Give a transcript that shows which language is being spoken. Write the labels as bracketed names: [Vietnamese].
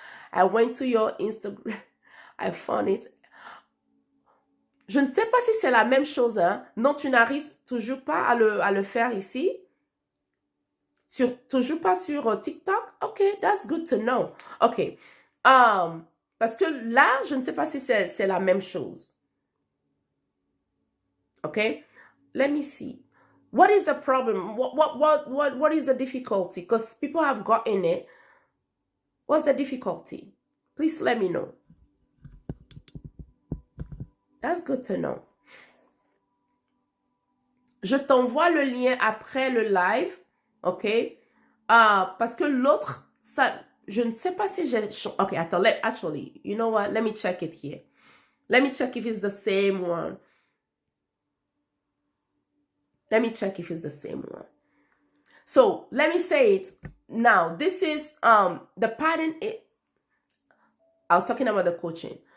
[English] I went to your Instagram. I found it. [French] Je ne sais pas si c'est la même chose. Hein? Non, tu n'arrives toujours pas à le faire ici. Toujours pas sur TikTok? [English] Ok, that's good to know. Ok. [French] Parce que là, je ne sais pas si c'est la même chose. [English] Ok? Let me see. What is the problem? What is the difficulty? Because people have gotten it. What's the difficulty? Please let me know. That's good to know. [French] Je t'envoie le lien après le live, ok? Parce que l'autre, ça, je ne sais pas si j'ai... [English] Okay, attends, actually, you know what? Let me check it here. Let me check if it's the same one. Let me check if it's the same one. So, let me say it now. This is the pattern. I was talking about the coaching.